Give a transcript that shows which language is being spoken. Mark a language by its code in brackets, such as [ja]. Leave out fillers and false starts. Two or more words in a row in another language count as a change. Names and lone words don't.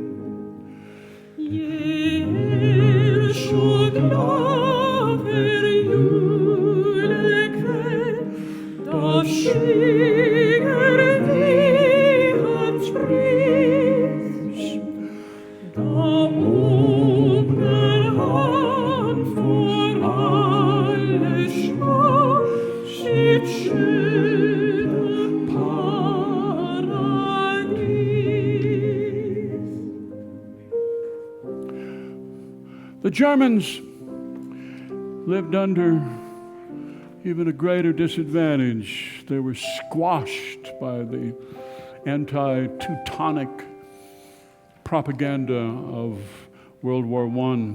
[sv] Så glad för julekväll, då sjunger vi hans pris. [no] Då åpner han för alle små sitt skjønne paradis. [en] The Germans lived under even a greater disadvantage. They were squashed by the anti-Teutonic propaganda of World War I.